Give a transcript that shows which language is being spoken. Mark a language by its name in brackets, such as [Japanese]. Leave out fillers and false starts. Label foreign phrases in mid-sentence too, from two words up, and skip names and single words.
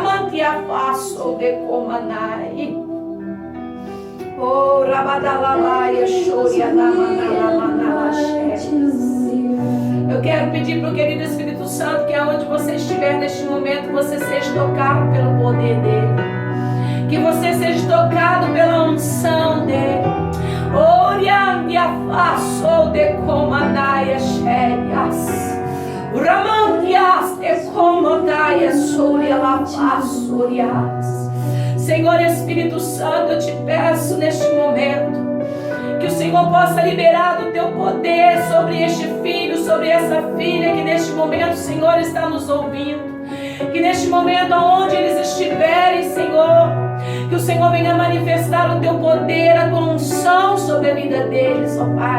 [Portuguese] Oh, rabadalalaia, eu quero pedir para o querido Espírito Santo que aonde você estiver neste momento, você seja tocado pelo poder dele, que você seja tocado pela unção dele. Oriandia faço de comanaia cheias. Ramandias de comandaia soria la façorias. Senhor Espírito Santo, eu te peço neste momento que o Senhor possa liberar do teu poder sobre este filho, sobre essa filha que neste momento, Senhor, está nos ouvindo. Que neste momento, aonde eles estiverem, Senhor, que o Senhor venha manifestar o teu poder, a tua unção sobre a vida deles, ó Pai.